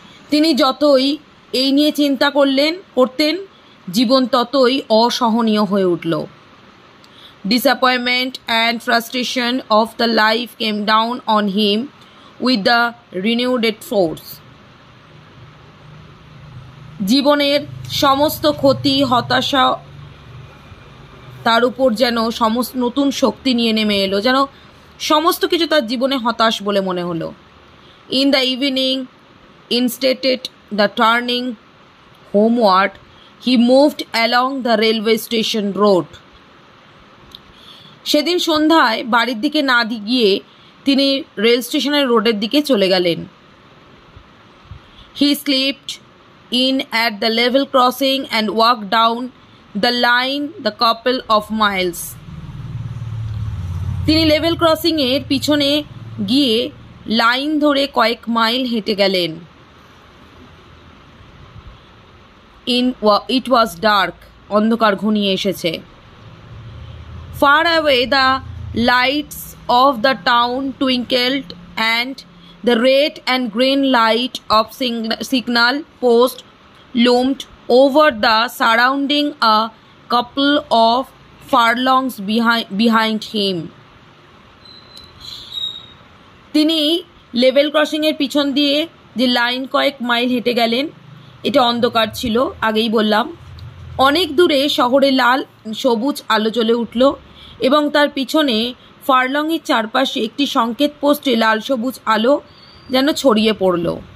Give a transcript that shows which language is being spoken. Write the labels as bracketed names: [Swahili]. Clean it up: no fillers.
[Bangla] তিনি যতই এই নিয়ে চিন্তা করতেন, জীবন ততই অসহনীয় হয়ে উঠল। [English] Disappointment and frustration of the life came down on him with the renewed force. [Bangla] জীবনের সমস্ত ক্ষতি, হতাশা তার উপর যেন সমস্ত নতুন শক্তি নিয়ে নেমে এলো, যেন সমস্ত কিছু তার জীবনে হতাশ বলে মনে হলো। [English] In the evening, instead the turning homeward, he moved along the railway station road. [Bangla] সেদিন সন্ধ্যায় বাড়ির দিকে না গিয়ে তিনি রেল স্টেশনের রোডের দিকে চলে গেলেন। [English] He slipped in at the level crossing and walked down the line the couple of miles. [Bangla] তিনি লেভেল ক্রসিং এর পিছনে গিয়ে লাইন ধরে কয়েক মাইল হেঁটে গেলেন। [English] It was dark, [Bangla] অন্ধকার ঘনিয়ে এসেছে। [English] Far away the lights of the town twinkled and the red and green light of signal post loomed over the surrounding a couple of furlongs behind him. [Bangla] তিনি level crossing এর পিছন দিয়ে যে line কয়েক mile হেঁটে গেলেন, এটা অন্ধকার ছিল, আগেই বললাম। অনেক দূরে শহরে লাল সবুজ আলো জ্বলে উঠল এবং তার পিছনে ফার্লংয়ের চারপাশে একটি সংকেত পোস্টে লাল সবুজ আলো যেন ছড়িয়ে পড়ল।